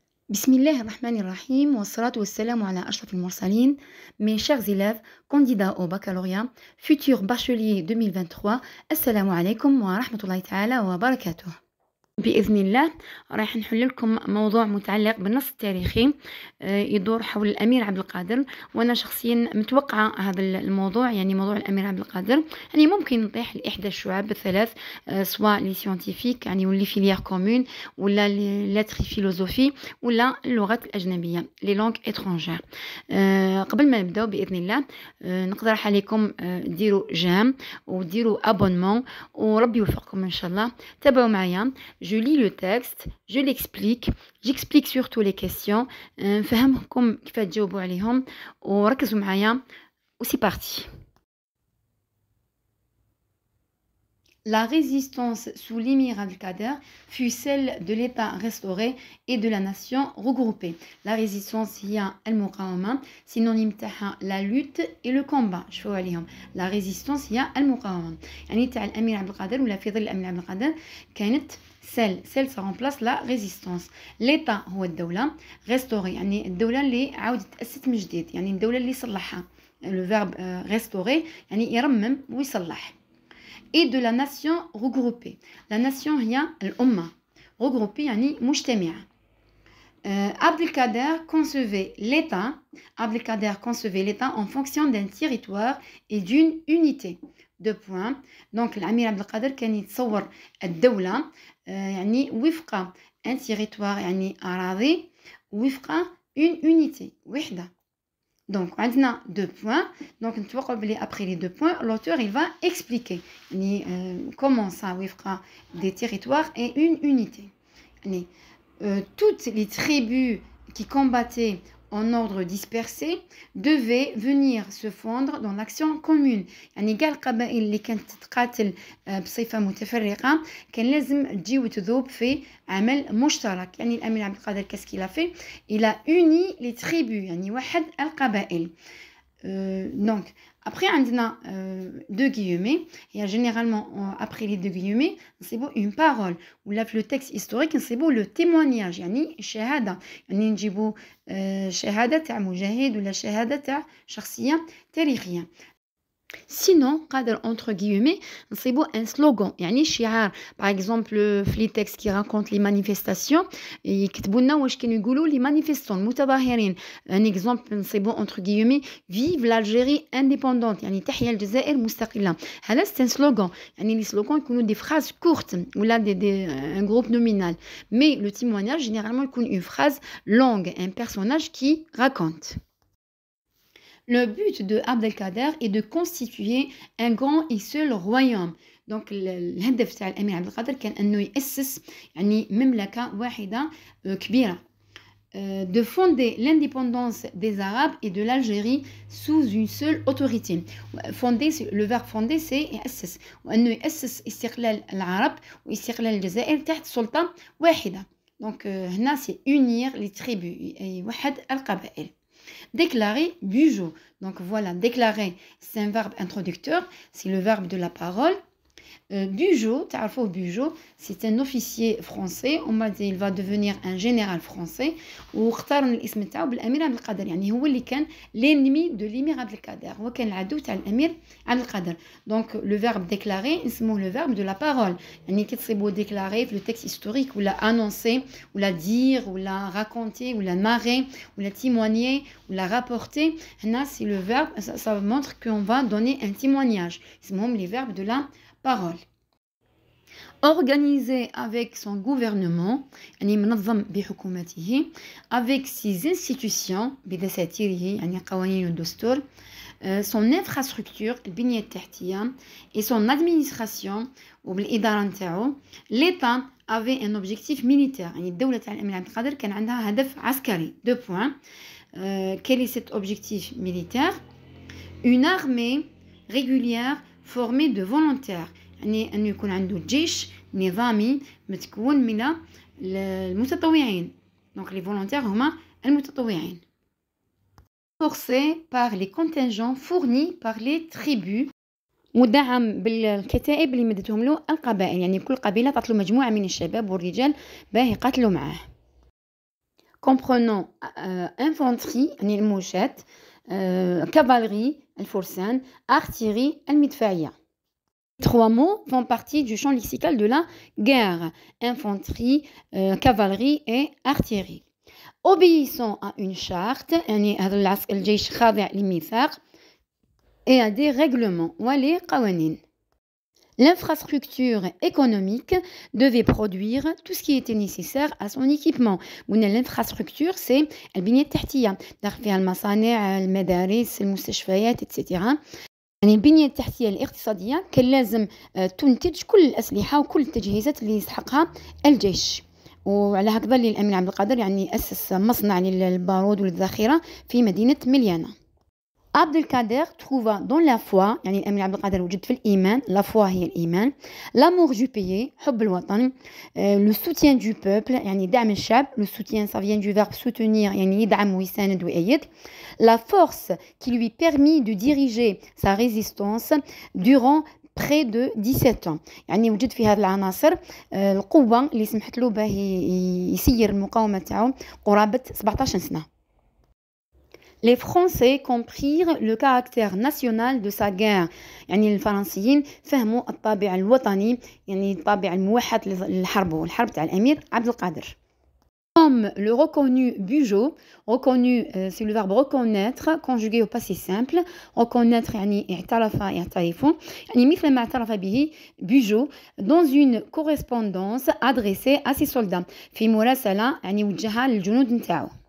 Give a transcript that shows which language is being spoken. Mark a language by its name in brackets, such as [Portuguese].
[Arabic] بسم الله الرحمن الرحيم والصلاة والسلام على أشرف المرسلين. [French] Mes chers élèves, candidats au baccalauréat, futurs bacheliers 2023, [Arabic] السلام عليكم ورحمة الله تعالى وبركاته. بإذن الله راح نحل لكم موضوع متعلق بالنص التاريخي يدور حول الأمير عبد القادر، وأنا شخصيا متوقعة هذا الموضوع، يعني موضوع الأمير عبد القادر يعني ممكن نطيح لإحدى الشعب الثلاث، سواء لي سيونتيفيك يعني واللي فيليير كومون، ولا لاتري فيلوزوفي، ولا اللغات الأجنبية لي لونغ إترونجير. قبل ما نبداو بإذن الله نقترح عليكم ديروا جيم وديروا ابونمون وربي يوفقكم إن شاء الله. تابعوا معايا. [French] Je lis le texte, je l'explique, j'explique surtout les questions, [Arabic] نفهمكم كيف تجاوبوا عليهم وركزوا معايا وسي بارتي. [French] La résistance sous l'émir Abdelkader fut celle de l'État restauré et de la nation regroupée. La résistance [Arabic] هي المقاومة، [French] synonyme تاعها la lutte et le combat. [Arabic] شوفوا عليهم. [French] La résistance [Arabic] هي المقاومة، يعني تاع الأمير عبد القادر ولا في ظل الأمير عبد القادر كانت [French] celle ça remplace la résistance. [Arabic] l'état هو الدولة، restaurer يعني الدولة اللي عاودت تأسست من جديد، يعني الدولة اللي صلحها. [French] le verbe restaurer [Arabic] يعني يرمم ويصلح. [French] et de la nation regroupée. la nation [Arabic] هي الأمة، regroupée يعني مجتمعة. [French] Abdelkader concevait l'État. Abdelkader concevait l'État en fonction d'un territoire et d'une unité. Deux points. [Arabic] Donc الأمير عبد القادر كان يتصور الدولة يعني وفق [French] un territoire [Arabic] يعني أراضي وفق [French] une unité [Arabic] وحدة. [French] Donc عندنا deux points. Donc [Arabic] نتوقع بلي [French] après les deux points l'auteur il va expliquer يعني comment ça وفق des territoires et une unité. يعني toutes les tribus qui combattaient en ordre dispersé devaient venir se fondre dans l'action commune. [Arabic] يعني كاع القبائل اللي كانت تتقاتل بصفة متفرقة كان لازم تجي وتذوب في عمل مشترك. يعني الأمير عبد القادر [French] qu'est-ce qu'il a fait? Il a uni les tribus [Arabic] يعني وحد القبائل. [French] Donc après عندنا deux guillemets. Il y a généralement après les deux guillemets نصيبوا une parole ولا في le texte historique نصيبوا le témoignage [Arabic] يعني شهادة، يعني نجيبوا شهادة تاع مجاهد ولا شهادة تاع شخصية تاريخية. [French] sinon قادر entre guillemets نصيبوا un slogan [Arabic] يعني شعار. [French] par exemple [Arabic] في لي تكست كي [French] raconte les manifestations [Arabic] يكتبوا لنا واش كانوا يقولوا لي manifestants المتظاهرين. [French] un exemple نصيبوا entre guillemets vive l'Algérie indépendante [Arabic] يعني تحيا الجزائر مستقلة. [French] هذا c'est un slogan، يعني les slogans يكونوا des phrases courtes ولا un groupe nominal. mais le témoignage généralement يكون une phrase longue, un personnage qui raconte. Le but de Abdelkader est de constituer un grand et seul royaume. [Arabic] Donc الهدف تاع الأمير عبد القادر كان أنه يأسس يعني مملكة واحدة كبيرة. [French] De fonder l'indépendance des Arabes et de l'Algérie sous une seule autorité. Fonder, le verbe fonder c'est [Arabic] يأسس، وأنه يأسس استقلال العرب واستقلال الجزائر تحت سلطة واحدة. [French] Donc هنا c'est unir les tribus، [Arabic] يوحد القبائل. [French] Déclarer Bugeaud. Donc voilà, déclarer, c'est un verbe introducteur, c'est le verbe de la parole. Bugeaud, Bugeaud, c'est un officier français. On m'a dit il va devenir un général français. [Arabic] واختاروا الاسم تاعو بالأمير عبد القادر، يعني هو اللي كان [French] l'ennemi de l'émir [Arabic] عبد القادر، هو كان العدو تاع الأمير عبد القادر. [French] Donc le verbe déclarer اسمه le verbe de la parole، [Arabic] يعني كتصيبوا [French] déclarer في le texte historique ولا annoncer ولا dire ولا raconter ولا narrer ولا témoigner ولا rapporter. هنا c'est le verbe, ça montre qu'on va donner un témoignage. اسمهم les verbes de la parole. Organisé avec son gouvernement [Arabic] يعني منظم بحكومته [French] avec ses institutions [Arabic] بدساتيره يعني قوانين الدستور، [French] son infrastructure [Arabic] البنية التحتية [French] et son administration [Arabic] وبالإدارة نتاعو. [French] l'État avait un objectif militaire، [Arabic] يعني الدولة تاع الأمير عبد القادر كان عندها هدف عسكري. [French] deux points. Quel est cet objectif militaire? une armée régulière formée de volontaires، [Arabic] يعني أنه يكون عنده جيش نظامي متكون من المتطوعين. [French] donc les volontaires [Arabic] هما المتطوعين. [French] forcé par les contingents fournis par les tribus، [Arabic] مدعم بالكتائب اللي مدتهم له القبائل، يعني كل قبيلة تعطلوا مجموعة من الشباب والرجال باه يقاتلوا معاه. [French] comprenant infanterie, [Arabic] يعني الموشات, [French] cavalerie, [Arabic] الفرسان, [French] artillerie, [Arabic] المدفعية. [French] Trois mots font partie du champ lexical de la guerre: infanterie, cavalerie et artillerie. Obéissant à une charte, [Arabic] يعني هذا الجيش خاضع للميثاق, [French] et à des règlements, [Arabic] ولي قوانين. [French] L'infrastructure économique devait produire tout ce qui était nécessaire à son équipement. L'infrastructure, c'est [Arabic] البنية التحتية, داخل فيها المصانع, المدارس, المستشفيات, etc. يعني البنية التحتية الاقتصادية كان لازم تنتج كل الأسلحة وكل التجهيزات اللي يسحقها الجيش. وعلى هكذا اللي الأمير عبد القادر يعني أسس مصنع للبارود والذخيرة في مدينة مليانة. [French] Abdelkader trouva dans la foi, [Arabic] يعني الأمير عبد القادر وجد في الإيمان, la foi هي الإيمان, [French] l'amour du pays, [Arabic] حب الوطن, [French] le soutien du peuple, [Arabic] يعني دعم الشعب, [French] le soutien ça vient du verbe soutenir, [Arabic] يعني يدعم ويساند ويأيد, [French] la force qui lui permit de diriger sa résistance durant près de 17 ans. [Arabic] يعني وجد في هذه العناصر القوة اللي سمحت له باه يسير المقاومة تاعو قرابة 17 سنة. [French] Les Français comprirent le caractère national de sa guerre. [Arabic] يعني الفرنسيين فهموا الطابع الوطني, يعني الطابع الموحد للحرب والحرب تاع الأمير عبد القادر. [French] Comme le reconnu Bugeaud, reconnu c'est le verbe reconnaître conjugué au passé simple. [Arabic] Reconnaître يعني اعترف يعترف, يعني مثل ما اعترف به Bugeaud [French] dans une correspondance adressée à ses soldats, [Arabic] في مراسلة يعني وجهها للجنود نتاعو.